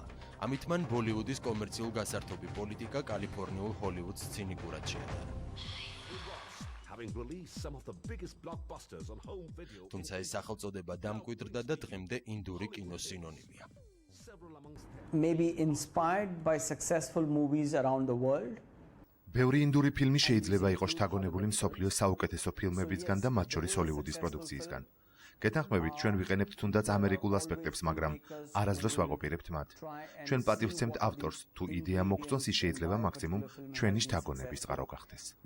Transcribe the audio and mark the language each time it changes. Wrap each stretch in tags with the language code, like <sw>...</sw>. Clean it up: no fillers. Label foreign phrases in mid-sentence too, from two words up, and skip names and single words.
<ka>ამით მან ბოლივუდის კომერციულ გასართობი პოლიტიკა კალიფორნიულ ჰოლივუდს ცინიკურად შეადარა. თუმცა ეს სახელწოდება დამკვიდრდა და დღემდე ინდური კინოს სინონიმია.</ka> <en>Maybe inspired by successful movies around the world.</en> <ka>ბევრი ინდური ფილმი შეიძლება იყოს შთაგონებული მსოფლიოს საუკეთესო ფილმებისგან და მათ შორის ჰოლივუდის პროდუქციისგან. გეთანხმებით, ჩვენ ვიყენებთ თუნდაც ამერიკულ ასპექტებს, მაგრამ არასდროს ვაყოფირებთ მათ. ჩვენ პატივცემთ ავტორს, თუ იდეა მოგწონს, ის შეიძლება მაქსიმუმ ჩვენი შთაგონების წყარო გახდეს.</ka>